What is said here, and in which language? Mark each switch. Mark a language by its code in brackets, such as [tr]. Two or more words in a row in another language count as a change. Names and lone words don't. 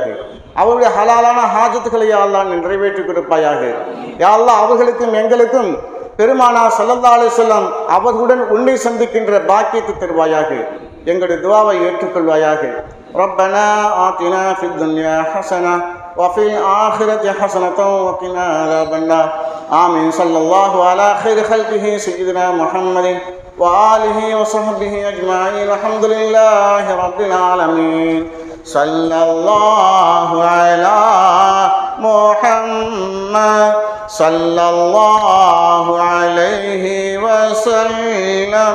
[ta] அவருடைய ஹலாலான ஹாஜத்துக்களை [ar] يا الله [ta] நிறைவேற்றி கொடுப்பாயாக. [ar] يا الله [ta] அவர்களுக்கும் எங்களுக்கும் பெருமானார் [ar] صلى الله عليه وسلم [ta] அவர்களுடன் உன்னை சந்திக்கின்ற பாக்கியத்தை தருவாயாக. எங்களுடைய துஆவை ஏற்றுக்கொள்வாயாக. [ar] ربنا آتنا في الدنيا حسنة وفي الآخرة حسنة وقنا عذاب النار. آمين. صلى الله على خير خلقه سيدنا محمد وآله وصحبه أجمعين. الحمد لله رب العالمين. صلى الله على محمد صلى الله عليه وسلم.